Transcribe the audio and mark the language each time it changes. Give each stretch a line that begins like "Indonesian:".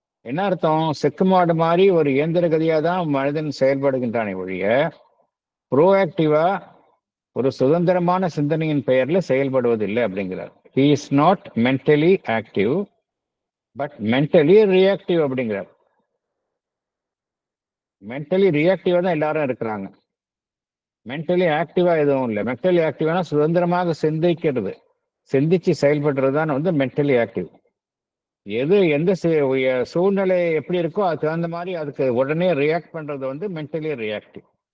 Tamil: என்ன அர்த்தம்? செக்கு மாடு மாதிரி ஒரு இயந்திர கதியா தான் மனிதன் செயல்படுகின்றானே ஒழிய ப்ரோஆக்டிவா ஒரு சுதந்திரமான சிந்தனையின் பெயர்ல செயல்படுவதில்லை அப்படிங்கிறார்.
English: he is not mentally active but mentally reactive
Tamil: அப்படிங்கிறார். மென்டலி ரியாக்டிவா தான் எல்லாரும் இருக்கிறாங்க, மென்டலி ஆக்டிவா எதுவும் இல்லை. மென்டலி ஆக்டிவானா சுதந்திரமாக சிந்திச்சு செயல்படுறது தான் வந்து மென்டலி ஆக்டிவ். எந்த சூழ்நிலை எப்படி இருக்கோ அது தகுந்த மாதிரி அதுக்கு உடனே ரியாக்ட் பண்றது வந்து மென்டலி ரியாக்டிவ்.